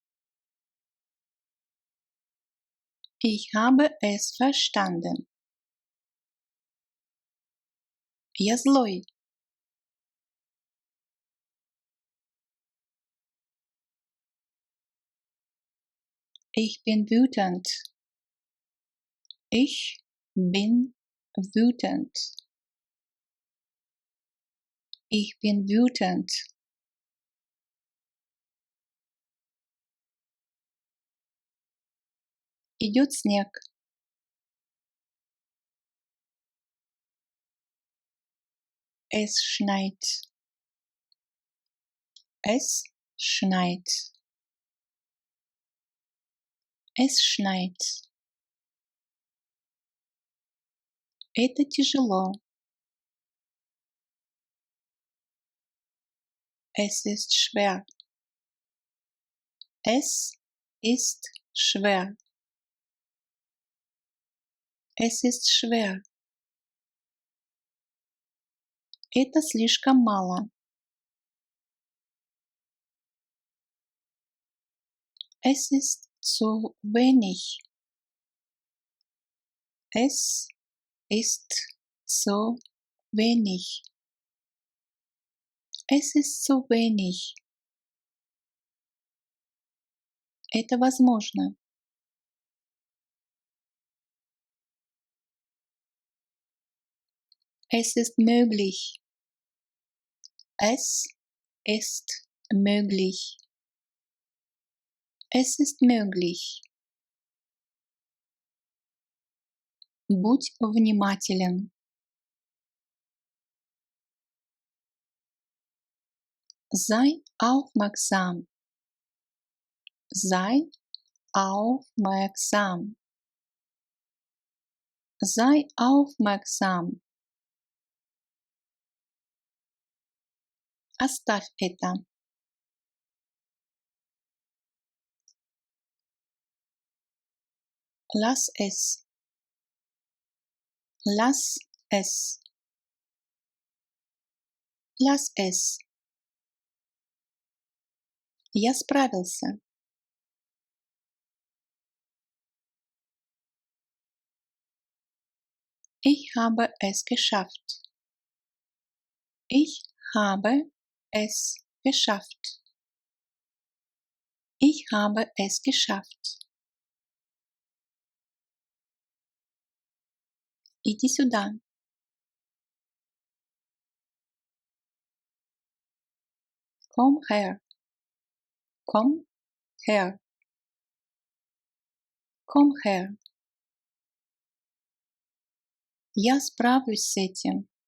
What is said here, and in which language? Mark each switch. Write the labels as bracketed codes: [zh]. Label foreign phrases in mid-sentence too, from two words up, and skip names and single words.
[de] Ich habe es verstanden. [ru] Я злой. [de] Ich bin wütend. Ich bin wütend. Ich bin wütend. [ru] Идет снег. [de] Es schneit. Es schneit. Es schneit. [ru] Это тяжело. [de] Es ist schwer. Es ist schwer. Es ist schwer. [ru] Это слишком мало. [de] Es ist zu wenig. Es ist zu wenig. Es ist zu wenig. [ru] Это возможно. [de] Es ist möglich. Es ist möglich. Es ist möglich. [ru] Будь внимателен. [de] Sei aufmerksam. Sei aufmerksam. Sei aufmerksam. [ru] Оставь это. [de] Lass es. Lass es. Lass es. [ru] Я справился. [de] Ich habe es geschafft. Ich habe es geschafft. Ich habe es geschafft. [ru] Иди сюда. [de] Komm her. Komm her. Komm her. [ru] Я справлюсь с этим.